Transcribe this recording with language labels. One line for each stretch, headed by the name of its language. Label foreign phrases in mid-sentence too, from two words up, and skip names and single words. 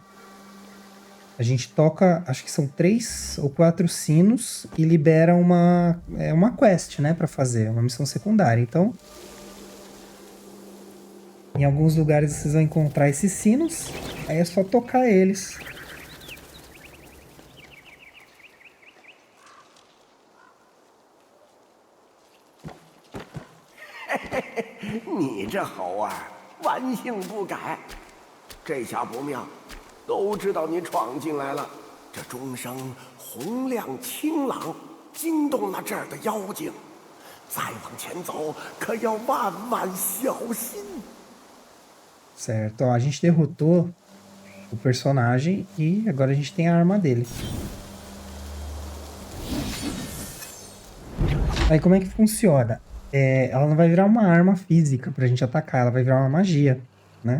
Portuguese: A gente toca, acho que são 3 ou 4 sinos e libera uma quest, né, pra fazer, uma missão secundária. Então, em alguns lugares vocês vão encontrar esses sinos, aí é só tocar eles.
Chinese: 你这猴儿，顽性不改，这下不妙，都知道你闯进来了。这钟声洪亮清朗，惊动了这儿的妖精。再往前走，可要万万小心。
Portuguese: Certo, ó, a gente derrotou o personagem e agora a gente tem a arma dele. Aí como é que funciona? Ela não vai virar uma arma física pra gente atacar, ela vai virar uma magia, né?